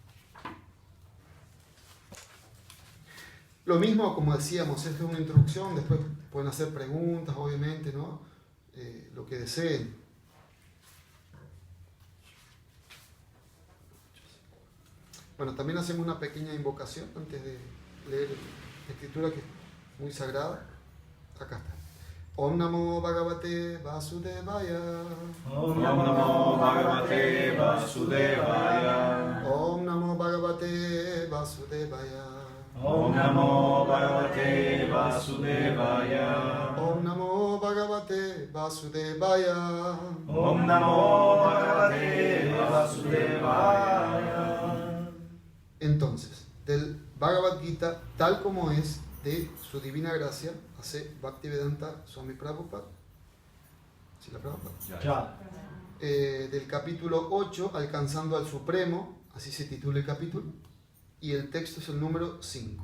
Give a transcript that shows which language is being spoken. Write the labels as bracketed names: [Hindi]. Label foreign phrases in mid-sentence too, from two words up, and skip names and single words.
[Spanish] Lo mismo, como decíamos, es una introducción, después pueden hacer preguntas, obviamente, ¿no? Lo que deseen. Bueno, también hacemos una pequeña invocación antes de leer la escritura, que es muy sagrada. Acá está. [Sanskrit] ॐ नमो भगवते वासुदेवाय. ॐ नमो भगवते वासुदेवाय. ॐ नमो भगवते वासुदेवाय. ॐ नमो भगवते वासुदेवाय. ॐ नमो भगवते वासुदेवाय. ॐ नमो भगवते वासुदेवाय. [Spanish] Entonces, del Bhagavad Gita, tal como es, de su divina gracia, hace Bhaktivedanta Swami Prabhupada. ¿Sí la Prabhupada? Ya. Del capítulo 8, Alcanzando al Supremo, así se titula el capítulo, y el texto es el número 5.